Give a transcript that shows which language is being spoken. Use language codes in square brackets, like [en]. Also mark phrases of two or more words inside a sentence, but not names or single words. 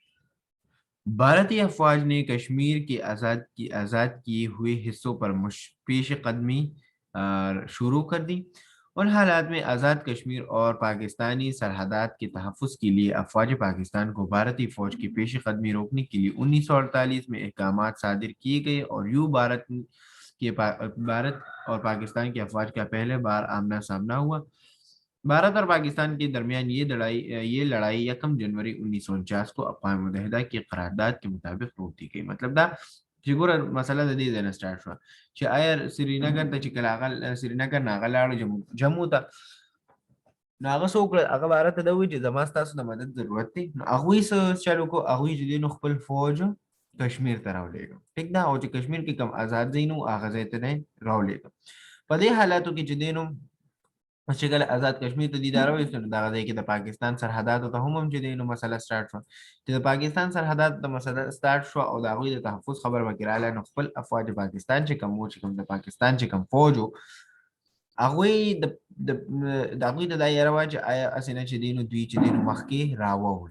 [ur] بھارتی افواج نے کشمیر کے آزاد کیے ہوئے حصوں پر پیش قدمی شروع کر دی ان حالات میں آزاد کشمیر اور پاکستانی سرحدات کے تحفظ کے لیے افواج پاکستان کو بھارتی فوج کی پیش قدمی روکنے کے لیے 1948 میں احکامات صادر کیے گئے اور یوں بھارت اور پاکستان کے افواج کا پہلے بار آمنا سامنا ہوا بھارت اور پاکستان کے درمیان یہ لڑائی 1 جنوری 1949 کو اقوام متحدہ کی قرارداد کے مطابق روک دی گئی [ps] مطلب دا چې ګوره مسله د دې ځای نه سٹارټ شوه چې آیا سرینگر ته چې کله هغه سرینگر نه هغه لاړو جموں ته نو هغه څه وکړل هغه باره ته دا وایي چې زما ستاسو د مدد ضرورت دی نو هغوی څه چلو کو هغوی چې دی نو خپل فوج کشمیر ته راولېږه ټیک ده او چې کشمیر کې کم آزاد ځای نو هغه ځای ته دی راولېږه په دې حالاتو کې چې دی نو چې کله آزاد کشمیر ته دیدار وایي نو دغه ځای کې د پاکستان سرحداتو ته هم چې دی نو مسله سٹارټ شوه چې د پاکستان سرحدات د مسله سٹارټ شوه او د هغوی د تحفظ خبر وکړه نو خپل افواج پاکستان چې کوم د پاکستان چې کوم فوج هغوی د هغوی د دا یاره وه چې آیا هسې نه چې دی نو دوی چې دی نو مخکې راووړ.